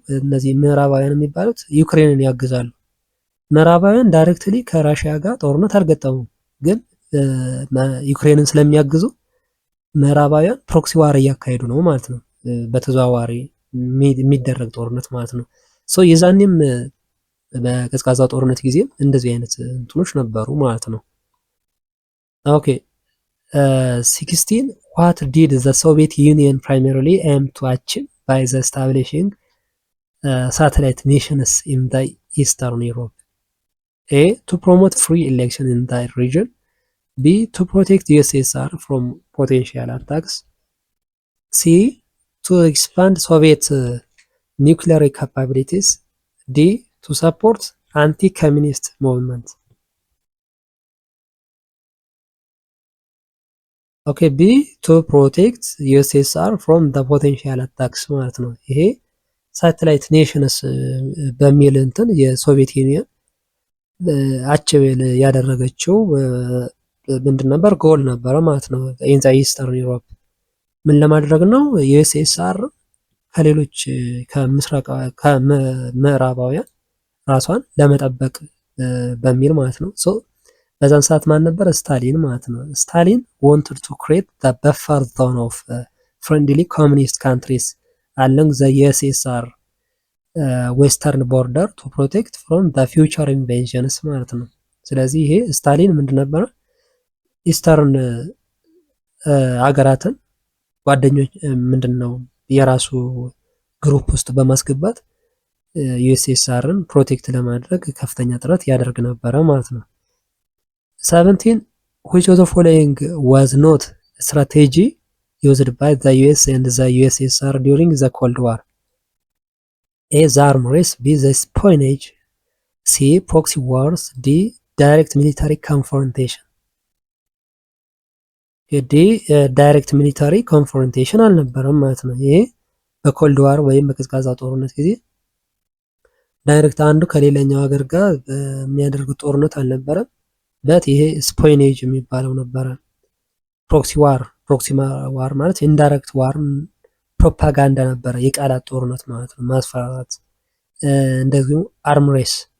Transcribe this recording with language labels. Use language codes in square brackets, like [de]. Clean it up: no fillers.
[am] እነዚህ ምዕራባውያን የሚባሉት ዩክሬንን ያግዛሉ። ምዕራባውያን ዳይሬክትሊ ከራሽያ ጋር ጦርነት አልገጠሙም፣ ግን ዩክሬንን ስለሚያግዙ ምዕራባውያን ፕሮክሲ ዋር እያካሄዱ ነው ማለት ነው። በተዘዋዋሪ የሚደረግ ጦርነት ማለት ነው። ሶ የዛኔም በቀዝቃዛ ጦርነት ጊዜም እንደዚህ አይነት እንትኖች ነበሩ ማለት ነው። [en] ኦኬ 16 what did the Soviet Union primarily aim to achieve by the establishing satellite nations in the Eastern Europe? A. To promote free election in that region. B. To protect USSR from potential attacks. C. To expand Soviet nuclear capabilities. D. To support anti-communist movement. [am] ኦኬ [en] ቢ ቱ ፕሮቴክት ዩኤስኤስአር ፍሮም ደ ፖቴንሻል አታክስ [am] ማለት ነው። ይሄ ሳተላይት ኔሽንስ በሚል እንትን የሶቪየት ዩኒየን አችቤል ያደረገችው ምንድን ነበር? ጎል ነበረ ማለት ነው። [en] ኢን ዘ ኢስተርን ዩሮፕ [am] ምን ለማድረግ ነው? ዩኤስኤስአር ከሌሎች ከምዕራባውያን ራሷን ለመጠበቅ በሚል ማለት ነው። በዛን ሰዓት ማን ነበር? ስታሊን ማለት ነው። [en] ስታሊን wanted to create the buffer zone of friendly communist countries along the USSR western border to protect from the future invasions [am] ማለት ነው። ስለዚህ ይሄ ስታሊን ምንድን ነበረ? ኢስተርን ሀገራትን ጓደኞች ምንድን ነው የራሱ ግሩፕ ውስጥ በማስገባት ዩኤስኤስአርን ፕሮቴክት ለማድረግ ከፍተኛ ጥረት ያደርግ ነበረ ማለት ነው። [en] 17 which of the following was not a strategy used by the US and the USSR during the Cold War? A. The arms race. B. The espionage. C. Proxy wars. D. Direct military confrontation. D. Direct military confrontation [am] አልነበረም ማለት ነው። ይሄ በኮልድ ዋር ወይም በቀዝቃዛ ጦርነት ጊዜ ዳይሬክት አንዱ ከሌላኛው ሀገር ጋር የሚያደርጉት ጦርነት አልነበረም። በት ይሄ ስፖይኔጅ የሚባለው ነበረ። ፕሮክሲ ዋር ማለት ኢንዳይሬክት ዋር ፕሮፓጋንዳ ነበረ፣ የቃላት ጦርነት ማለት ነው፣ ማስፈራራት። እንደዚሁ አርምሬስ